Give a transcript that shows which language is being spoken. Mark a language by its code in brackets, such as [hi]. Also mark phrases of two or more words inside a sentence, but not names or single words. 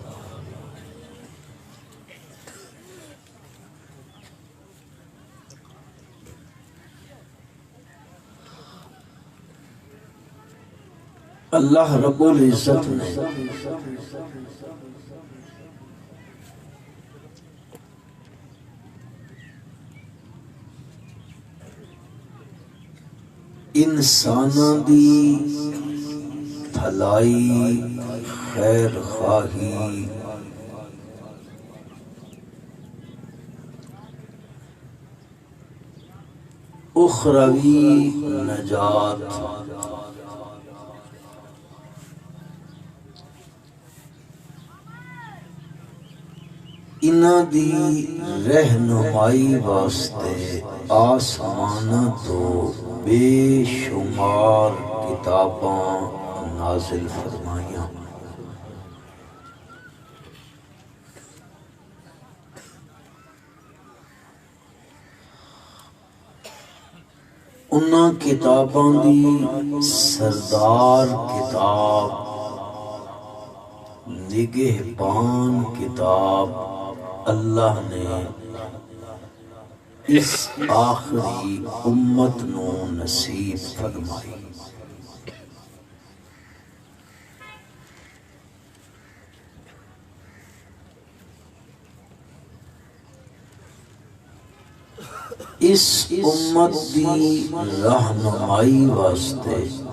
[pa] اللہ رب العزت نے انساناں دی بھلائی، خیر خواہی، اخروی نجات، انہاں دی رہنمائی واسطے آسماناں تو بے شمار کتاباں نازل فرمائیاں۔ انہاں کتاباں دی سردار کتاب، نگہبان کتاب اللہ نے اس آخری امت نو نصیب فرمائی۔ اس امت دی رہنمائی واسطے